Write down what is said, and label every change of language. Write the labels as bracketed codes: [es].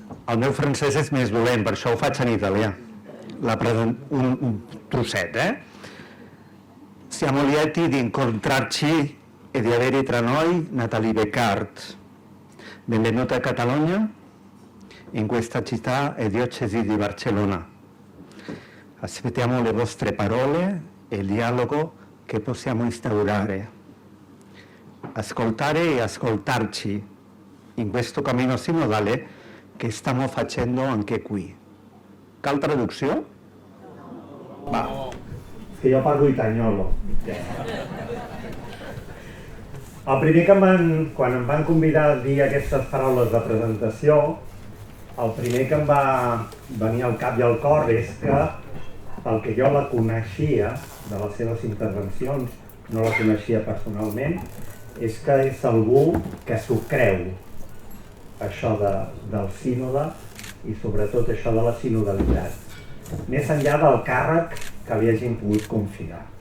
[ca] El meu francès és més dolent, per això ho faig en italià. Un trosset, [it] Siamo lieti di incontrarci e di avere tra noi Nathalie Beccar. Benvenuta a Catalogna, in questa città e diocesi di Barcellona. Aspettiamo le vostre parole e il dialogo che possiamo instaurare. Ascoltare e ascoltarci in questo cammino sinodale che stiamo facendo anche qui. [ca] Cal traducció? Va. És que jo parlo itanyolo. El primer que quan em van convidar a dir aquestes paraules de presentació, el primer que em va venir al cap i al cor és que el que jo la coneixia de les seves intervencions, no la coneixia personalment, és que és algú que s'ho creu, això del sínode i sobretot això de la sinodalitat, més enllà del càrrec que li hagin pogut confiar.